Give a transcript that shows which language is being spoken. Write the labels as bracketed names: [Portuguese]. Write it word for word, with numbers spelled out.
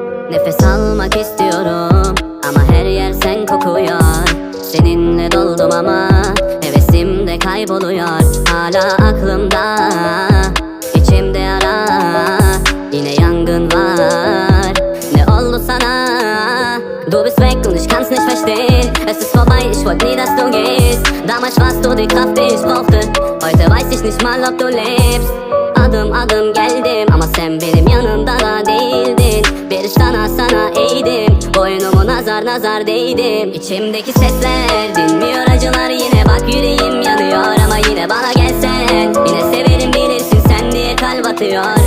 [Turkish] Nefes almak istiyorum ama her yer sen kokuyor. Seninle doldum ama hevesim de kayboluyor. Hala aklımda, içimde ara, yine yangın var. Ne oldu sana? [German] Du bist weg und ich kann's nicht verstehen. Es ist vorbei, ich wollte nie, dass du gehst. Damals warst du die Kraft, die ich brauchte. Heute weiß ich nicht mal, ob du lebst. [Turkish] Adım adım geldim ama sen benim yanımda da değildin. Bir sana sana eğdim, boynumu nazar nazar değdim. İçimdeki sesler dinmiyor, acılar yine, bak yüreğim yanıyor. Ama yine bana gelsen, yine severim bilirsin sen diye kalp atıyor.